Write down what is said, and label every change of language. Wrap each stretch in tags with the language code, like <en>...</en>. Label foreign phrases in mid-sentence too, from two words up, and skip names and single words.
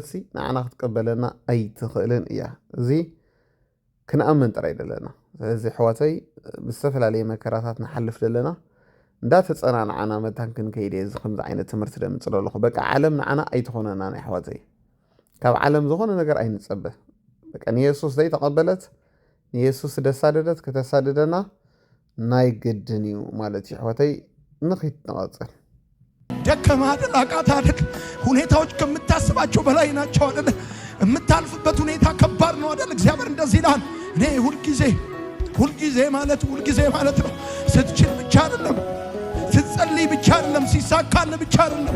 <ti>ሲ ንዓና ክትቀበለና ኣይትኽእልን እያ እዚ ክንኣምን ጥራይ ደለና ስለዚ ኣሕዋተይ ብዝተፈላለየ መከራታት ንሓልፍ ደለና እንዳተፀናንዓና መታን ክንከይድ እዚ ከምዚ ዓይነት ትምህርቲ ደምፅእ ኣለኹ በቃ ዓለም ንዓና ኣይትኾነና ናይ ኣሕዋተይ ካብ ዓለም ዝኾነ ነገር ኣይንፀበ በቃ ንኢየሱስ ዘይተቐበለት ንኢየሱስ ደሳደደት ከተሳደደና ናይ ግድን እዩ ማለት እዩ ኣሕዋተይ ንኺት ንቐፅል</ti> <am>ደከማ አይደል አቃታ አይደል ሁኔታዎች ከምታስባቸው በላይ ናቸው አይደል የምታልፍበት ሁኔታ ከባድ ነው አይደል እግዚአብሔር እንደዚህ ይላል እኔ ሁልጊዜ ማለት ነው ስትችል ብቻ አይደለም ስትጸልይ ብቻ አይደለም ሲሳካል ብቻ አይደለም</am>